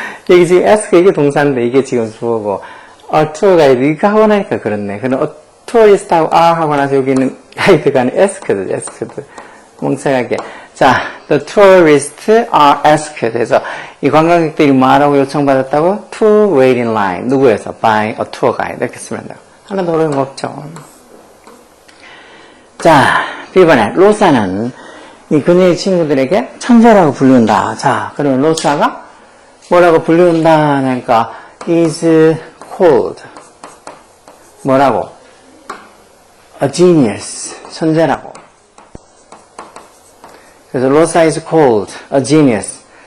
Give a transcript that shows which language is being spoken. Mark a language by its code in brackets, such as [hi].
[ko] 여기 지금 ask 이게 동사인데 이게 지금 주어고 [en] a tour guide [ko] 이거 하고 나니까 그렇네. 그럼 a tourist하고 are 하고 나서 여기는 가이드가 아니라 asked. 멍청하게. 자, [en] the tourists are asked. [ko] 그래서 이 관광객들이 뭐하라고 요청받았다고? [en] to wait in line. [ko] 누구에서? [en] by a tour guide. [ko] 이렇게 쓰면 돼요. 하나도 어려운 거 없죠. 자, B번에 로사는 이 그녀의 친구들에게 천재라고 불리운다. 자, 그러면 로사가 뭐라고 불리운다 하니까 [en] is called [ko] 뭐라고? [en] a genius. [ko] 천재라고. 그래서 [en] 로사 is called a genius.